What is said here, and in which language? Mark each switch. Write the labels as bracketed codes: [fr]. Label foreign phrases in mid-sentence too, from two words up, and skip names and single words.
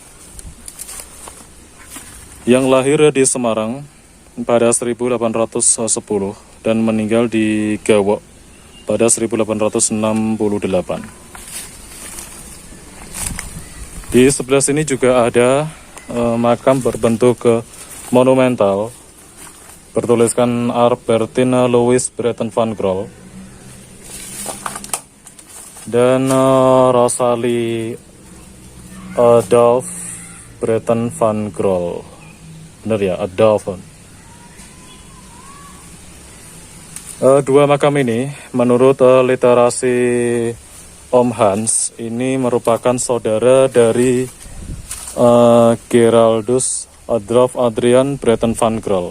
[id] Yang lahir di Semarang pada 1810 dan meninggal di Gawok pada 1868. Di sebelah sini juga ada makam berbentuk monumental bertuliskan Albertine Louis Breton van Grol dan Rosalie Adolf Breton van Grol. Benar ya, Adolf. Dua makam ini menurut literasi Om Hans ini merupakan saudara dari Geraldus Adolf Adrian Bretten van Grol.